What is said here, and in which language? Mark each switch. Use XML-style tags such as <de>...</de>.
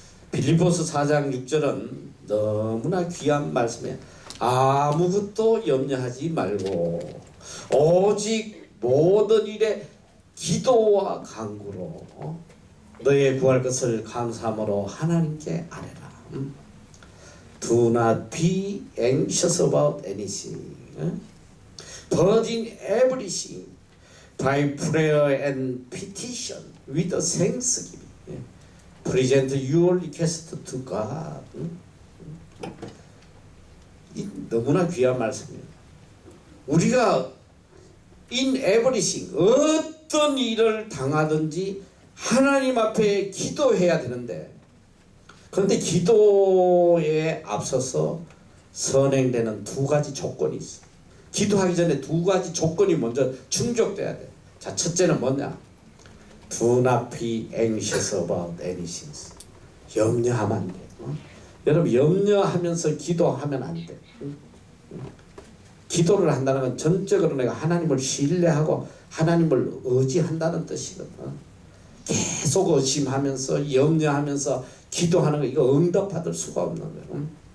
<ko>빌립보서 4장 6절은 너무나 귀한 말씀이에요. 아무것도 염려하지 말고 오직 모든 일에 기도와 간구로 너의 구할 것을 감사함으로 하나님께 아뢰라.</ko> <en>Do not be anxious about anything, but in everything by prayer and petition with thanksgiving present your request to God.</en> <ko>너무나 귀한 말씀이에요. 우리가</ko> <en>in everything,</en> <ko>어떤 일을 당하든지 하나님 앞에 기도해야 되는데, 그런데 기도에 앞서서 선행되는 두 가지 조건이 있어. 기도하기 전에 두 가지 조건이 먼저 충족돼야 돼. 자, 첫째는 뭐냐?</ko> <en>Do not be anxious about anything.</en> <ko>염려하면 안 돼. 여러분, 염려하면서 기도하면 안 돼. 기도를 한다는 건 전적으로 내가 하나님을 신뢰하고 하나님을 의지한다는 뜻이거든. 계속 의심하면서 염려하면서 기도하는 거, 이거 응답받을 수가 없는 거예요.</ko>